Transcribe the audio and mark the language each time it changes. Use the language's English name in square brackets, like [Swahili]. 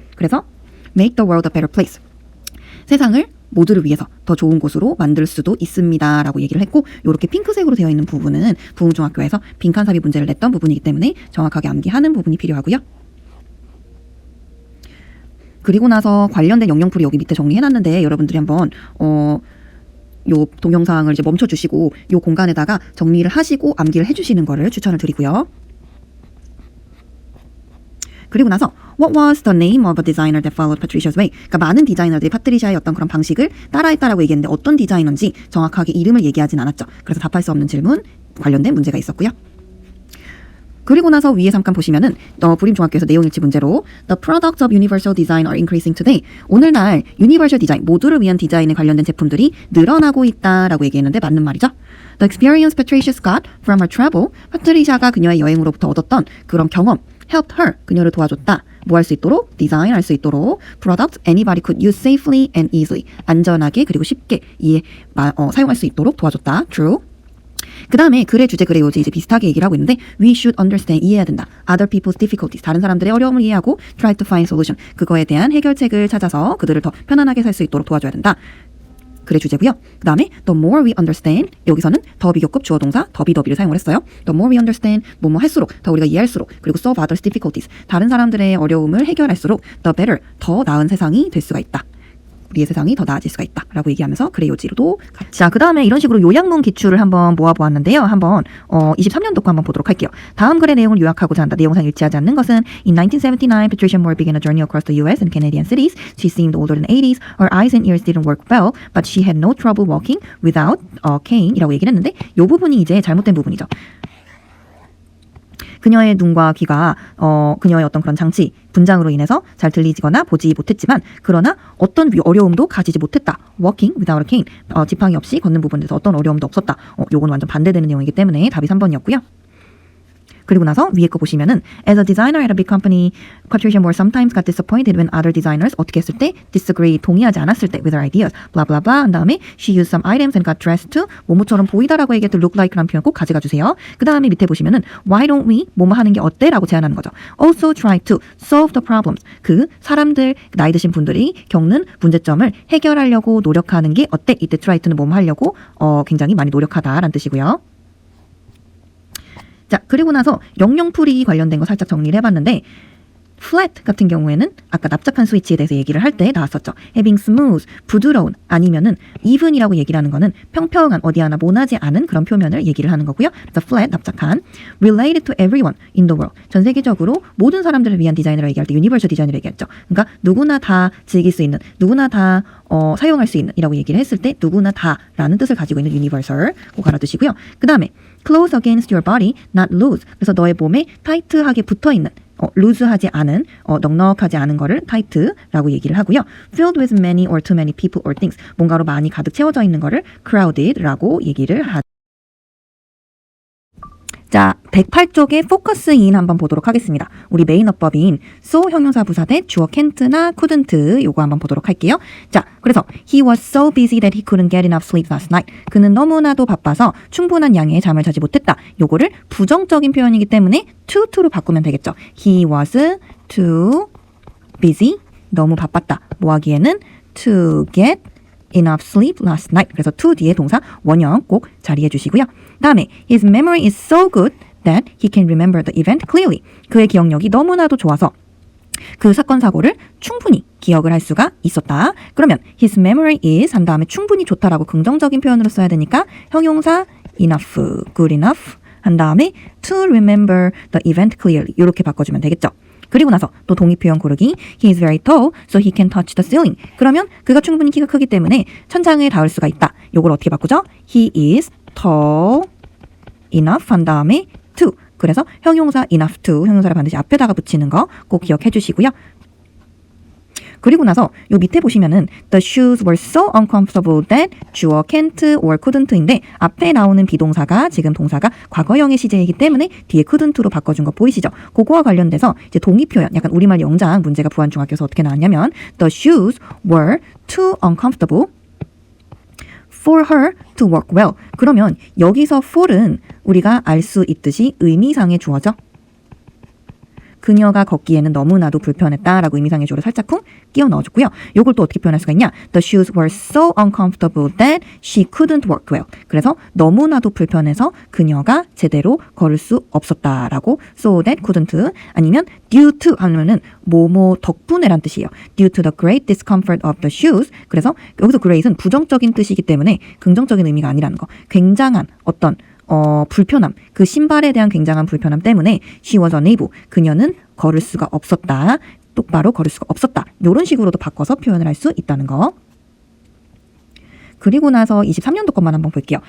[Korean] 그래서 [English] make the world a better place, [Korean] 세상을 모두를 위해서 더 좋은 곳으로 만들 수도 있습니다 라고 얘기를 했고, 이렇게 핑크색으로 되어 있는 부분은 부흥중학교에서 빈칸삽입 문제를 냈던 부분이기 때문에 정확하게 암기하는 부분이 필요하고요. 그리고 나서 관련된 영영풀이 여기 밑에 정리해놨는데 여러분들이 한번 요 동영상을 이제 멈춰주시고 요 공간에다가 정리를 하시고 암기를 해주시는 거를 추천을 드리고요. 그리고 나서 [English] What was the name of a designer that followed Patricia's way? [Korean] 그러니까 많은 디자이너들이 파트리샤의 어떤 그런 방식을 따라했다라고 얘기했는데 어떤 디자이너인지 정확하게 이름을 얘기하진 않았죠. 그래서 답할 수 없는 질문 관련된 문제가 있었고요. 그리고 나서 위에 잠깐 보시면은 불임중학교에서 내용일치 문제로 [English] The products of universal design are increasing today. [Korean] 오늘날 유니버셜 디자인, 모두를 위한 디자인에 관련된 제품들이 늘어나고 있다라고 얘기했는데 맞는 말이죠. [English] The experience Patricia got from her travel. [Korean] 파트리샤가 그녀의 여행으로부터 얻었던 그런 경험 [English] helped her, [Korean] 그녀를 도와줬다. 뭐 할 수 있도록? 디자인 할 수 있도록. [English] Products anybody could use safely and easily. [Korean] 안전하게 그리고 쉽게 사용할 수 있도록 도와줬다. [English] True. [Korean] 그 다음에 글의 주제, 글의 요지 이제 비슷하게 얘기를 하고 있는데 [English] We should understand, [Korean] 이해해야 된다. [English] Other people's difficulties, [Korean] 다른 사람들의 어려움을 이해하고 [English] Try to find solution, [Korean] 그거에 대한 해결책을 찾아서 그들을 더 편안하게 살 수 있도록 도와줘야 된다. 글의 주제고요. 그 다음에 [English] The more we understand, [Korean] 여기서는 더 비교급 주어 동사 더비를 사용을 했어요. [English] The more we understand, [Korean] 뭐뭐 할수록, 더 우리가 이해할수록, 그리고 [English] solve others difficulties, [Korean] 다른 사람들의 어려움을 해결할수록 [English] The better, [Korean] 더 나은 세상이 될 수가 있다. 우리의 세상이 더 나아질 수가 있다 라고 얘기하면서 글의 요지로도 같이. 자, 그 다음에 이런 식으로 요약문 기출을 한번 모아보았는데요. 한번 23년도 거 한번 보도록 할게요. 다음 글의 내용을 요약하고자 한다. 내용상 일치하지 않는 것은 [English] In 1979, Patricia Moore began a journey across the US and Canadian cities. She seemed older than 80s. Her eyes and ears didn't work well, but she had no trouble walking without a cane [Korean] 이라고 얘기를 했는데 이 부분이 이제 잘못된 부분이죠. 그녀의 눈과 귀가 그녀의 어떤 그런 장치, 분장으로 인해서 잘 들리거나 보지 못했지만 그러나 어떤 어려움도 가지지 못했다. [English] Walking without a cane. [Korean] 지팡이 없이 걷는 부분에서 어떤 어려움도 없었다. 요건 완전 반대되는 내용이기 때문에 답이 3번이었고요. [English] 그리고 나서 위에 거 보시면은 As a designer at a big company, Patricia Moore sometimes got disappointed when other designers [Korean] 어떻게 했을 때 [English] disagree, [Korean] 동의하지 않았을 때 [English] with her ideas, blah blah blah [Korean] 한 다음에 [English] she used some items and got dressed to [Korean] 뭐뭐처럼 보이다라고 얘기했던 [English] look like [Korean] 라는 표현 꼭 가져가 주세요. 그 다음에 밑에 보시면은 [English] Why don't we [Korean] 뭐뭐 하는 게 어때? 라고 제안하는 거죠. [English] Also try to solve the problems. [Korean] 그 사람들, 나이 드신 분들이 겪는 문제점을 해결하려고 노력하는 게 어때? 이때 try to는 뭐뭐 하려고 굉장히 많이 노력하다라는 뜻이고요. 자, 그리고 나서 영영풀이 관련된 거 살짝 정리를 해봤는데 flat 같은 경우에는 아까 납작한 스위치에 대해서 얘기를 할 때 나왔었죠. [English] having smooth, [Korean] 부드러운, 아니면은 even이라고 얘기를 하는 거는 평평한, 어디 하나 모나지 않은 그런 표면을 얘기를 하는 거고요. 그래서 flat, 납작한, [English] related to everyone in the world, [Korean] 전 세계적으로 모든 사람들을 위한 디자인을 얘기할 때 universal 디자인을 얘기했죠. 그러니까 누구나 다 즐길 수 있는, 누구나 다 사용할 수 있는 이라고 얘기를 했을 때 누구나 다라는 뜻을 가지고 있는 universal 꼭 알아두시고요. 그 다음에 [English] close against your body, not loose. [Korean] 그래서 너의 몸에 타이트하게 붙어있는, 루즈하지 않은, 넉넉하지 않은 거를 tight라고 얘기를 하고요. [English] filled with many or too many people or things. [Korean] 뭔가로 많이 가득 채워져 있는 거를 crowded라고 얘기를 하죠. 자, 108쪽의 focus in 한번 보도록 하겠습니다. 우리 메인 어법인 so 형용사 부사 대 주어 can't나 couldn't 요거 한번 보도록 할게요. [English] 자, 그래서 he was so busy that he couldn't get enough sleep last night. [Korean] 그는 너무나도 바빠서 충분한 양의 잠을 자지 못했다. 요거를 부정적인 표현이기 때문에 to로 바꾸면 되겠죠. [English] He was too busy. [Korean] 너무 바빴다. 뭐 하기에는 [English] to get enough sleep last night. [Korean] 그래서 to 뒤에 동사 원형 꼭 자리해 주시고요. [English] 다음에 his memory is so good that he can remember the event clearly. [Korean] 그의 기억력이 너무나도 좋아서 그 사건 사고를 충분히 기억을 할 수가 있었다. 그러면 his memory is 한 다음에 충분히 좋다라고 긍정적인 표현으로 써야 되니까 형용사 enough, good enough 한 다음에 [English] to remember the event clearly [Korean] 이렇게 바꿔주면 되겠죠. 그리고 나서 또 동의 표현 고르기. [English] He is very tall, so he can touch the ceiling. [Korean] 그러면 그가 충분히 키가 크기 때문에 천장에 닿을 수가 있다. 요걸 어떻게 바꾸죠? [English] He is tall enough [Korean] 한 다음에 [English] to. [Korean] 그래서 형용사 enough to 형용사를 반드시 앞에다가 붙이는 거 꼭 기억해 주시고요. 그리고 나서 요 밑에 보시면은 [English] the shoes were so uncomfortable that [Korean] 주어 can't or couldn't인데 앞에 나오는 비동사가 지금 동사가 과거형의 시제이기 때문에 뒤에 couldn't로 바꿔준 거 보이시죠? 그거와 관련돼서 이제 동의 표현 약간 우리말 영장 문제가 부안중학교에서 어떻게 나왔냐면 [English] the shoes were too uncomfortable for her to walk well. [Korean] 그러면 여기서 for은 우리가 알 수 있듯이 의미상의 주어죠. 그녀가 걷기에는 너무나도 불편했다라고 의미상의 주어를 살짝쿵 끼워 넣어줬고요. 요걸 또 어떻게 표현할 수가 있냐? [English] The shoes were so uncomfortable that she couldn't walk well. [Korean] 그래서 너무나도 불편해서 그녀가 제대로 걸을 수 없었다라고 [English] so that couldn't [Korean] 아니면 due to 하면은 뭐뭐 덕분에란 뜻이에요. [English] due to the great discomfort of the shoes. [Korean] 그래서 여기서 great은 부정적인 뜻이기 때문에 긍정적인 의미가 아니라는 거. 굉장한 어떤 불편함, 그 신발에 대한 굉장한 불편함 때문에 [English] she was unable, [Korean] 그녀는 걸을 수가 없었다, 똑바로 걸을 수가 없었다. 이런 식으로도 바꿔서 표현을 할 수 있다는 거. 그리고 나서 23년도 것만 한번 볼게요.